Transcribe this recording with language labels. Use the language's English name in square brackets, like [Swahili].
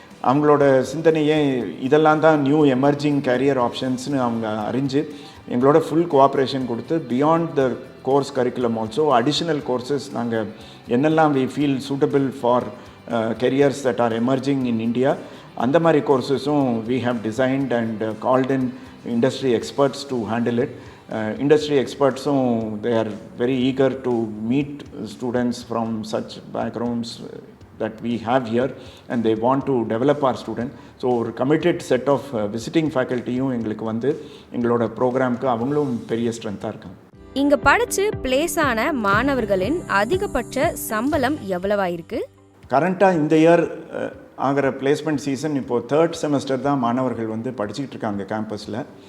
[Tamil] அவங்களோட சிந்தனையே இதெல்லாம் தான் நியூ எமர்ஜிங் கேரியர் ஆப்ஷன்ஸ்னு அவங்க அறிஞ்சு எங்களோட ஃபுல் கோஆப்ரேஷன் கொடுத்து beyond the course curriculum also additional courses நாங்கள் என்னெல்லாம் we feel suitable for [English] careers that are emerging in India, [Tamil] அந்த மாதிரி கோர்சஸும் [English] we have designed and called in industry experts to handle it. Industry expertsum they are very eager to meet students from such backgrounds that we have here and they want to develop our student. [Tamil] So ஒரு committed set of visiting facultyயும் எங்களுக்கு வந்து எங்களோட ப்ரோக்ராம்க்கு அவங்களும் பெரிய ஸ்ட்ரென்த்தாக இருக்காங்க. இங்கே படித்து place ஆன மாணவர்களின் அதிகபட்ச சம்பளம் எவ்வளவா இருக்கு? கரண்ட்டாக இந்த இயர் ஆகிற பிளேஸ்மெண்ட் சீசன் இப்போது 3rd செமஸ்டர் தான் மாணவர்கள் வந்து படிச்சுக்கிட்டு இருக்காங்க கேம்பஸில்.